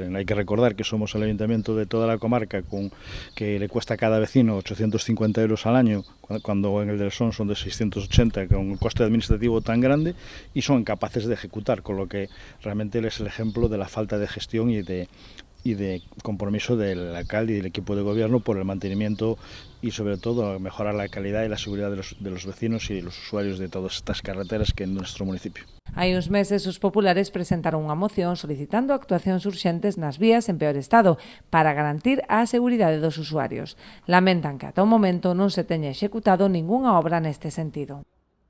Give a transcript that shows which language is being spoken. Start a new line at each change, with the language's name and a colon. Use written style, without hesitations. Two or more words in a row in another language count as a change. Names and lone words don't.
Spanish: hay que recordar que somos el ayuntamiento de toda la comarca que le cuesta a cada vecino 850 euros al año, cuando en el del Son son de 680, con un coste administrativo tan grande, y son incapaces de ejecutar, con lo que realmente es el ejemplo de la falta de gestión y de compromiso del alcalde y del equipo de gobierno por el mantenimiento y sobre todo mejorar la calidad y la seguridad de los vecinos y de los usuarios de todas estas carreteras que en nuestro municipio.
Galician: Hai uns meses os populares presentaron unha moción solicitando actuacións urxentes nas vías en peor estado para garantir a seguridade dos usuarios. Lamentan que ata o momento non se teña executado ningunha obra neste sentido.